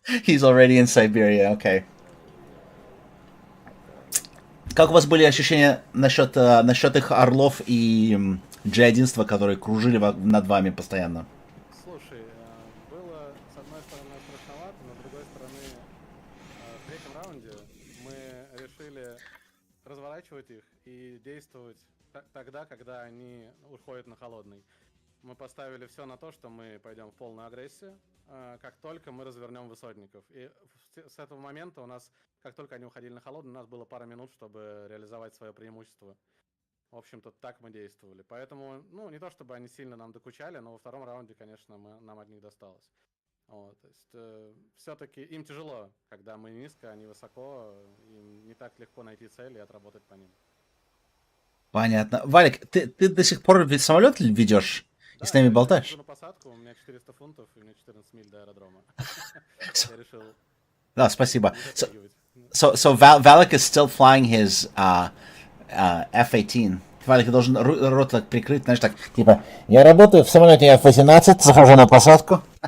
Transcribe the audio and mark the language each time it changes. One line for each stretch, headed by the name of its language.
English: He's already in Siberia. Okay.
Russian: Как у вас были ощущения насчет их орлов и G11, которые кружили над вами постоянно? Слушай, было с одной стороны страшновато, но с другой стороны, в третьем раунде мы решили разворачивать их и действовать тогда, когда они уходят на холодный. Мы поставили все на то, что мы пойдем в полную агрессию, как только мы развернем высотников. И с этого момента у нас, как только они уходили на холодный, у нас было пара минут, чтобы реализовать свое преимущество. В общем-то, так мы действовали. Поэтому, ну, не то чтобы они сильно нам докучали, но во втором раунде, конечно, нам от них досталось. Вот, то есть, все-таки им тяжело, когда мы низко, они высоко, им не так легко найти цели и отработать по ним. Понятно. Валик, ты до сих пор ведь самолет ведешь? Да, И с нами я болтаешь? иду на посадку, у меня 400 фунтов, и у меня 14 миль до аэродрома. Я решил Да, спасибо. не затягивать.
English: So Valak is still flying his F-18.
Russian: Валик, ты должен рот так прикрыть, знаешь, так, типа, я работаю в самолете F-18, захожу на посадку.